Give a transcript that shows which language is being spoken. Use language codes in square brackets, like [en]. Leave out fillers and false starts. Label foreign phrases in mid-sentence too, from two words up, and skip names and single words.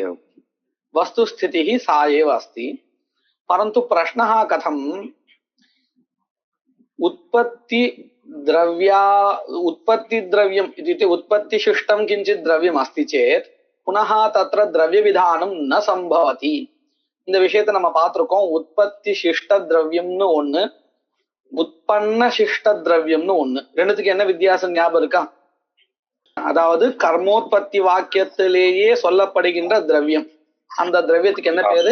[sa] वस्तुस्थितिः सा एव अस्ति। परन्तु प्रश्नः कथम् उत्पत्तिद्रव्यम् इत्युक्ते उत्पत्तिशिष्टं किञ्चित् द्रव्यम् अस्ति चेत् पुनः तत्र द्रव्यविधानं न सम्भवति। [ta] இந்த விஷயத்தை நம்ம பார்த்திருக்கோம். உற்பத்தி சிஷ்ட திரவியம்னு ஒண்ணு, உற்பன்ன சிஷ்ட திரவியம்னு ஒண்ணு. ரெண்டுத்துக்கு என்ன வித்தியாசம் ஞாபகம் இருக்கா? அதாவது கர்மோத்பத்தி வாக்கியத்திலேயே சொல்லப்படுகின்ற திரவியம், அந்த திரவியத்துக்கு என்ன பேரு?